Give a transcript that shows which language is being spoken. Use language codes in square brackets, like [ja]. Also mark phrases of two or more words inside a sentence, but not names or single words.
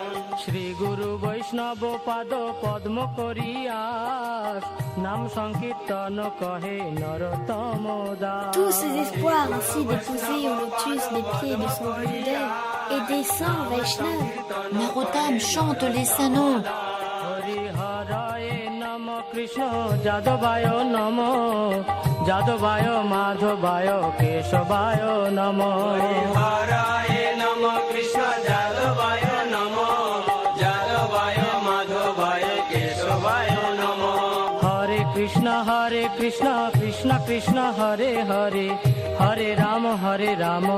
[fr] Tous ces espoirs ainsi déposés au lotus des pieds de son Gurudev et des saints Vaishnavas. Narottam chante les saints noms. [sa] Krishna Jadavaya Namo Jadavaya Madhavaya Keshavaya Namo Hare Namo Krishna Jadavaya Namo Jadavaya Madhavaya Keshavaya Namo Hare Krishna Krishna Krishna Hare Hare Hare Rama Rama